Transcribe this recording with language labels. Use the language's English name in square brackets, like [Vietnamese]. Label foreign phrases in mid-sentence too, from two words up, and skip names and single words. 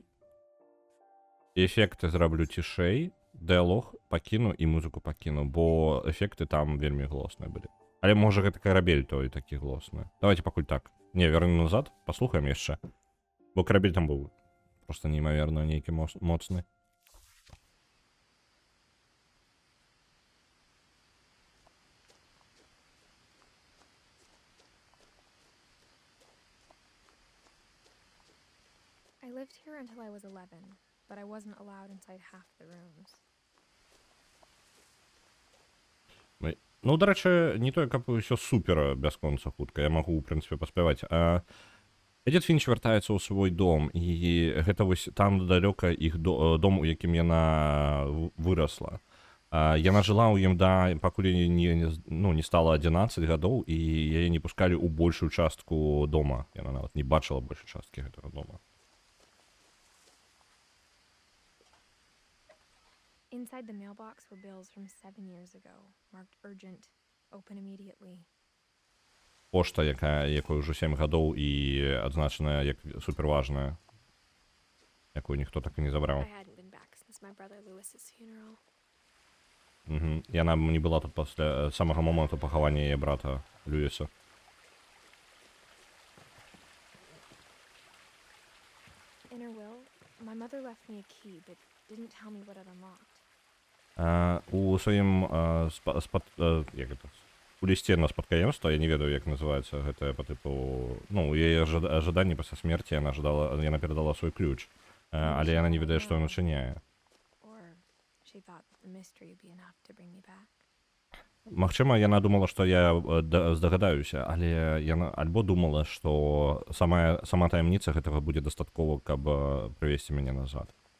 [Belarusian] Эфекты зраблю цішэй. Дыялог пакіну і музыку пакіну, бо эфекты там вельмі глосныя былі. Але можа гэта карабель той такі глосны. Давайте пакуль так. Не, вернем назад, паслухаем яшчэ. Бо карабель там быў просто неймаверна нейкі моцны. [English] I lived here until I was 11, but I wasn't allowed inside half the rooms. [Belarusian] Ну, да рэчы, не тое, каб усё супер бясконца хутка, я магу, у прынцыпе, паспяваць. Эдит Фінч вяртаецца ў свой дом, і гэта вось там далёка іх дом, у якім яна вырасла. Яна жыла ў ім пакуль не стала 11 гадоў, і яе не пускалі ў большую частку дома. Яна нават не бачыла большай часткі гэтага дома. [English] Inside the mailbox were bills from 7 years ago, marked urgent, open immediately. [Belarusian] Пошта, якой ўжо 7 гадоў і адзначаная як суперважная, якую ніхто так і не забраў. Яна не была тут пасля самага моманту пахавання яе брата Льюіса. [English] In her will, my mother left me a key, but didn't tell me what it unlocked. [Belarusian] У сваім у лісце на спадкаемства, я не ведаю, як называецца гэта па тыпу, ну, у яе ожиданні пасля смерці яна перадала свой ключ, але яна не ведае, што ён учыняе. Магчыма, яна думала, што я здагадаюся, але яна альбо думала, што сама таямніца гэтага будзе дастаткова, каб прывесці мяне назад.